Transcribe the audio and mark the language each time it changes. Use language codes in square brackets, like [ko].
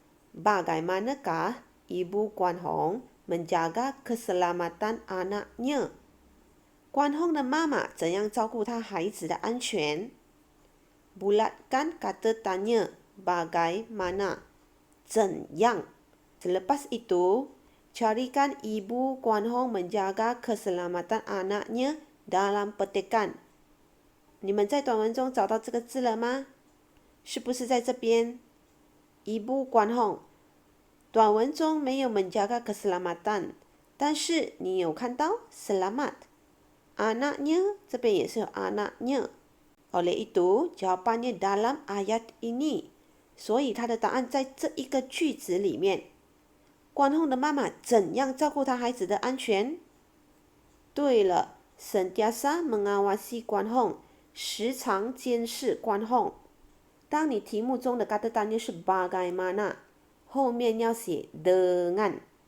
[ms] Bagaimanakah Ibu Guan Hong menjaga keselamatan anaknya? [zh] 关红的妈妈怎样照顾她孩子的安全？ [ms] Bulatkan kata tanya bagaimana, 怎样。 Selepas itu, carikan Ibu Guan Hong menjaga keselamatan anaknya dalam petikan. [zh] 你们在短文中找到这个字了吗？是不是在这边？ Ibu Guan Hong 短文中没有 [ms] menjaga keselamatan， [zh] 但是你有看到 selamat。 [ms] Anaknya [zh] 这边也是有 [ms] anaknya。 Oleh itu, jawapannya dalam ayat ini. [zh] 所以它的答案在这一个句子里面。关红的妈妈怎样照顾她孩子的安全？对了， [ms] sentiasa mengawasi [zh] 关红，时常监视关红。当你题目中的 [ms] kata tanya [zh] 是 bagaimana， 后面要写 dengan。